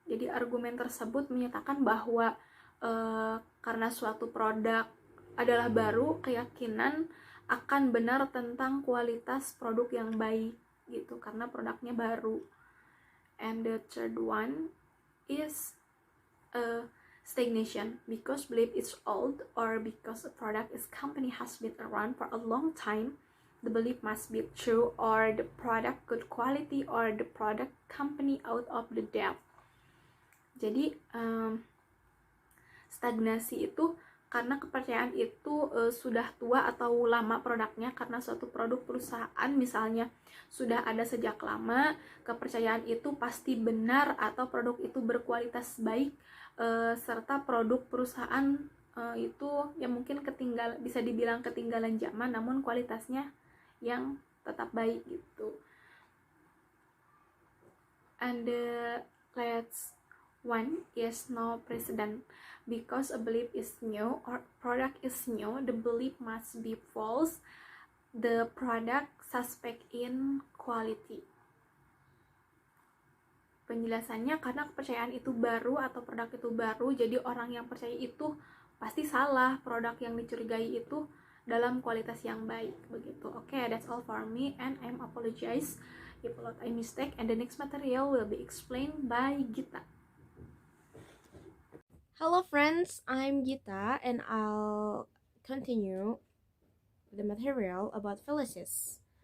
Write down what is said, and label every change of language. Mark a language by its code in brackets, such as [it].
[id] Jadi argumen tersebut menyatakan bahwa karena suatu produk adalah baru, keyakinan akan benar tentang kualitas produk yang baik gitu, karena produknya baru. [en] And the third one is stagnation, because belief is old, or because a product is company has been around for a long time, the belief must be true, or the product good quality, or the product company out of the depth. [id] Jadi stagnasi itu karena kepercayaan itu sudah tua atau lama produknya, karena suatu produk perusahaan misalnya sudah ada sejak lama, kepercayaan itu pasti benar atau produk itu berkualitas baik, serta produk perusahaan itu yang mungkin bisa dibilang ketinggalan zaman, namun kualitasnya yang tetap baik gitu. [en] And the last one is no precedent. Because a belief is new or product is new, the belief must be false. The product suspect in quality. [id] Penjelasannya, karena kepercayaan itu baru atau produk itu baru, jadi orang yang percaya itu pasti salah, produk yang dicurigai itu dalam kualitas yang baik, begitu. [en] Okay, that's all for me, and I'm apologize if a lot I mistake, and the next material will be explained by Gita. Hello friends, I'm Gita, and I'll continue the material about fallacies.